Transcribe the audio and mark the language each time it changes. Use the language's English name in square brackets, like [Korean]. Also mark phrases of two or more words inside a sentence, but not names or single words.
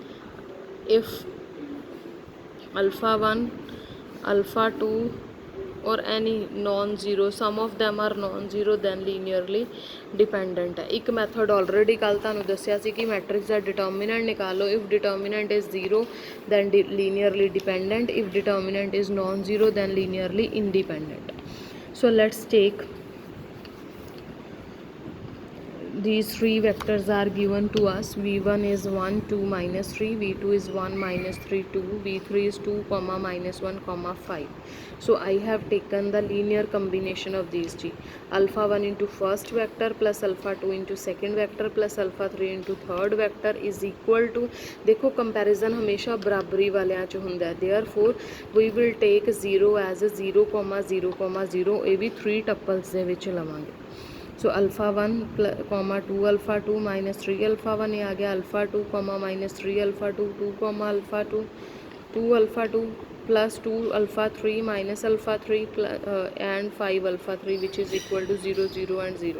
[English] if alpha 1 alpha 2 और any non zero, some of them are non zero, then linearly dependent है। [Punjabi] एक [English] method already [Punjabi] ਕੱਲ੍ਹ ਤੁਹਾਨੂੰ ਦੱਸਿਆ ਸੀ ਕਿ ਮੈਟ੍ਰਿਕਸ ਦਾ ਡਿਟਰਮੀਨੈਂਟ ਕੱਢੋ। [English] if determinant is zero then linearly dependent, if determinant is non zero then linearly independent. so let's take these 3 vectors are given to us. v1 is 1 2 minus 3, v2 is 1 minus 3 2, v3 is 2 comma minus 1 comma 5. So I have taken the linear combination of these three. Alpha 1 into first vector plus alpha 2 into second vector plus alpha 3 into third vector is equal to, [Punjabi] ਦੇਖੋ ਕੰਪੈਰਿਜ਼ਨ ਹਮੇਸ਼ਾ ਬਰਾਬਰੀ ਵਾਲੀਆਂ 'ਚ ਹੁੰਦਾ ਹੈ। [English] Therefore we will take 0 as 0 0 0, [Punjabi] ਇਹ ਵੀ 3 ਟਪਲਸ ਦੇ ਵਿੱਚ ਲਵਾਂਗੇ। [English] so alpha 1 comma 2 alpha 2 minus 3 alpha 1, [Hindi] ये आ गया [English] alpha 2 comma minus 3 alpha 2 2 comma alpha 2 2 alpha 2 plus 2 alpha 3 minus alpha 3 and 5 alpha 3 which is equal to 0 0 and 0.